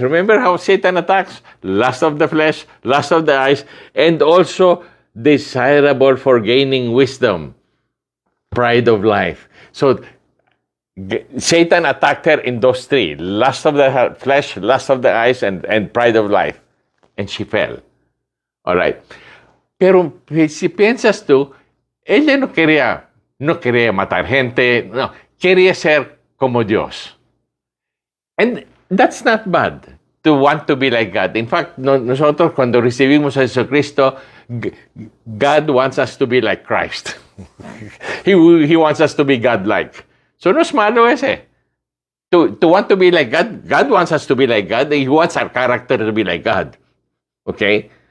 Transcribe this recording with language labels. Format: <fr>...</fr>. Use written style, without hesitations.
<en>Remember how Satan attacks? Lust of the flesh, lust of the eyes, and also desirable for gaining wisdom, pride of life. So Satan attacked her in those three: lust of the flesh, lust of the eyes, and pride of life. And she fell. All right.</en> <es>Pero si piensas tú, ella no quería matar gente, no, quería ser como Dios.</es> <en>And that's not bad to want to be like God. In fact,</en> <es>nosotros cuando recibimos a Jesucristo,</es> <en>God wants us to be like Christ. He wants us to be God-like. So</en> <es>no es malo ese.</es> <en>To want to be like God, God wants us to be like God. He wants our character to be like God. Okay?</en>